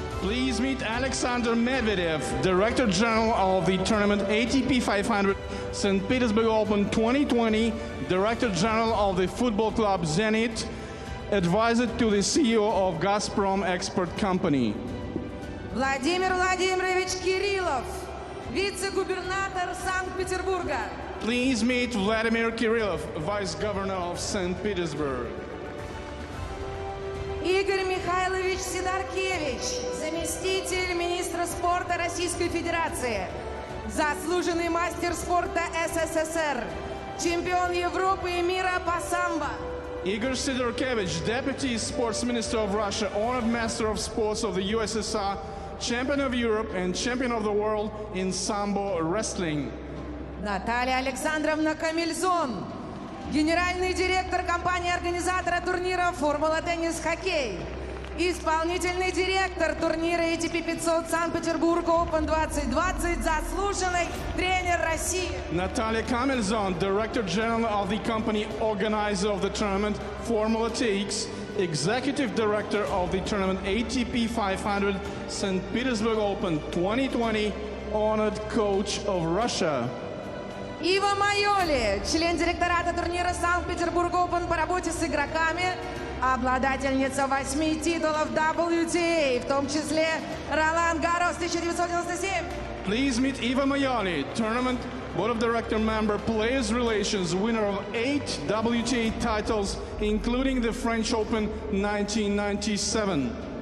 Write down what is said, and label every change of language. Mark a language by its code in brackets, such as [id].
[en] Please meet Alexander Medvedev, Director General of the tournament ATP 500 St. Petersburg Open 2020, Director General of the football club Zenit, advisor to the CEO of Gazprom Export Company. [ru] Владимир Владимирович Кириллов, вице-губернатор Санкт-Петербурга. [en] Please meet Vladimir Kirillov, Vice Governor of St. Petersburg. [ru] Игорь Михайлович Сидоркевич, заместитель министра спорта Российской Федерации, заслуженный мастер спорта СССР, чемпион Европы и мира по самбо. [en] Igor Sidorkevich, Deputy Sports Minister of Russia, Honored Master of Sports of the USSR, Champion of Europe and Champion of the World in Sambo Wrestling. [ru] Наталья Александровна Камильзон, генеральный директор компании-организатора турнира «Формула Теннис Хоккей», исполнительный директор турнира ATP 500 Санкт-Петербург Open 2020, заслуженный тренер России. [en] Natalia Kamilzon, Director General of the company organizer of the tournament Formula TX, Executive Director of the tournament ATP 500 St. Petersburg Open 2020, honored coach of Russia. [ru] Ива Майоли, член директората турнира Санкт-Петербург Open по работе с игроками, обладательница 8 титулов WTA, в том числе Ролан Гаррос 1997. [en] Please meet Eva Mayali, Tournament Board of Director member, Players Relations, winner of 8 WTA titles, including the French Open 1997.